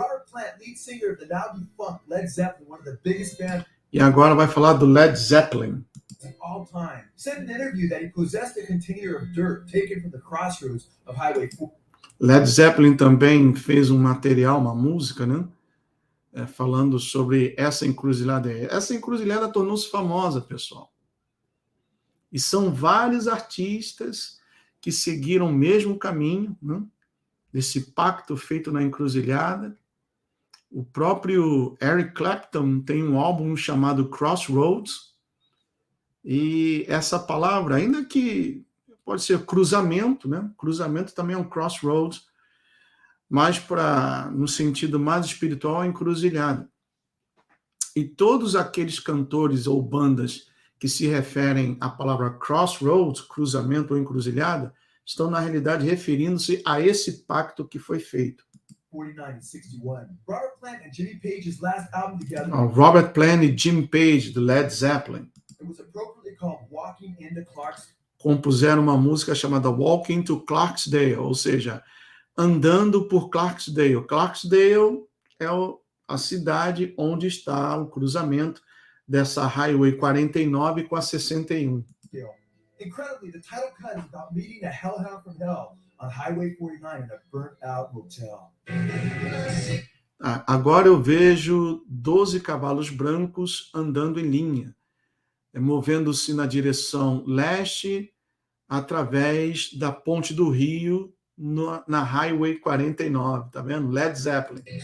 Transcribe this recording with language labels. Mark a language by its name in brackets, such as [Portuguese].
[English] Plant, lead singer of the now defunct Led Zeppelin, one of the biggest bands. [Portuguese] E agora vai falar do Led Zeppelin. [English] Of all time, said in an interview that he possessed a container of dirt taken from the crossroads of Highway 4. [Portuguese] Led Zeppelin também fez um material, uma música, né? Falando sobre essa encruzilhada. Essa encruzilhada tornou-se famosa, pessoal. E são vários artistas que seguiram o mesmo caminho, né? Desse pacto feito na encruzilhada. O próprio Eric Clapton tem um álbum chamado Crossroads. E essa palavra, ainda que pode ser cruzamento, né? Cruzamento também é um crossroads, mas no sentido mais espiritual, encruzilhada. E todos aqueles cantores ou bandas que se referem à palavra crossroads, cruzamento ou encruzilhada, estão, na realidade, referindo-se a esse pacto que foi feito. [English] 49 61. Robert Plant and Jimmy Page's last album together. [Portuguese] Robert Plant e Jimmy Page, do Led Zeppelin, [English] It was appropriately called Walking into Clarksdale. [Portuguese] Compuseram uma música chamada Walking to Clarksdale, ou seja, andando por Clarksdale. Clarksdale é a cidade onde está o cruzamento dessa Highway 49 com a 61. [English] Incredibly, the title cut is about meeting a hellhound from hell on Highway 49 in a burnt-out motel. [Portuguese] Agora eu vejo 12 cavalos brancos andando em linha, movendo-se na direção leste através da ponte do Rio na Highway 49, tá vendo? Led Zeppelin.